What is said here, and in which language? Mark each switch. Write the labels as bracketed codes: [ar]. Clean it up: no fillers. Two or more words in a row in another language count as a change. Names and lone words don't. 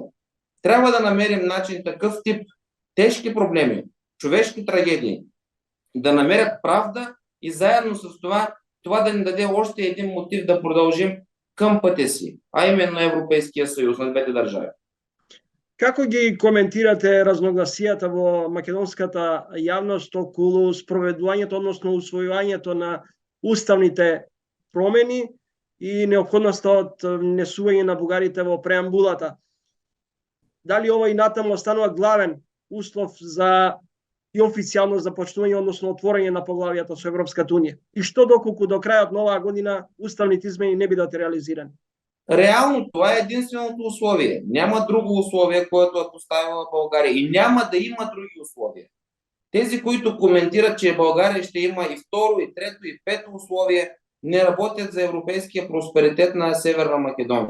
[bg] Трябва да намерим начин такъв тип тежки проблеми, човешки трагедии, да намерят правда и заедно с това да ни даде още един мотив да продължим към пътя си, а именно Европейския съюз на двете държави. [mk] Како ги коментирате разногласијата во македонската јавност околу спроведувањето, односно усвојувањето на уставните промени и неопходноста од внесување на бугарите во преамбулата? Дали ова и натаму останува главен услов за и официјално започнување, односно отворање на поглавијата со Европската унија? И што доколку до крајот на оваа година уставните измени не бидат реализирани? [bg] Реално това е единственото условие. Няма друго условие, което е поставила България. И няма да има други условия. Тези, които коментират, че България ще има и второ, и трето, и пето условие, не работят за европейския просперитет на Северна Македония.